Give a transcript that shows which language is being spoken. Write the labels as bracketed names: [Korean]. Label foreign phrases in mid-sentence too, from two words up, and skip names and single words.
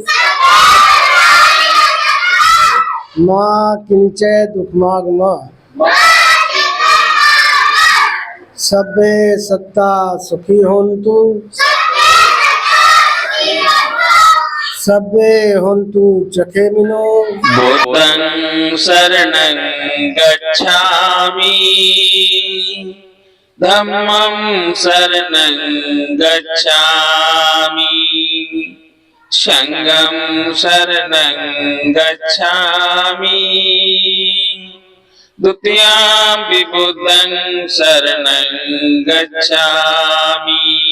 [Pali] मा किंचित् दुःखमागमः सब्बे सत्ता सुखी होन्तु सब्बे होन्तु चखेमिनो बुद्धं शरणं गच्छामि धम्मं शरणं गच्छामि संघं शरणं गच्छामि द्वितीयं बुद्धं शरणं गच्छामि